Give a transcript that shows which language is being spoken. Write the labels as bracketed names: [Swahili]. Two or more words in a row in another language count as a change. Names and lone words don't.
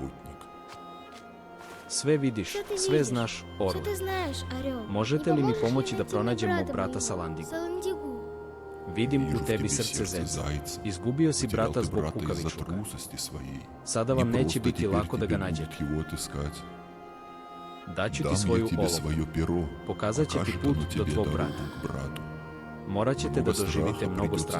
[Serbian] Sve vidiš, sve znaš, [Russian] Что [Serbian] orle. [Russian] ты знаешь, Орел? [Serbian] Možete li mi pomoći da pronađem mog brata Salandigu? Саландигу. Vidim u tebi srce zeca. Izgubio si brata zbog kukavičluka. Sada vam neće biti lako da ga nađete. Daću ti svoju olovku. Pokazat će ti put do tvog brata. Morat ćete da doživite mnogo straha.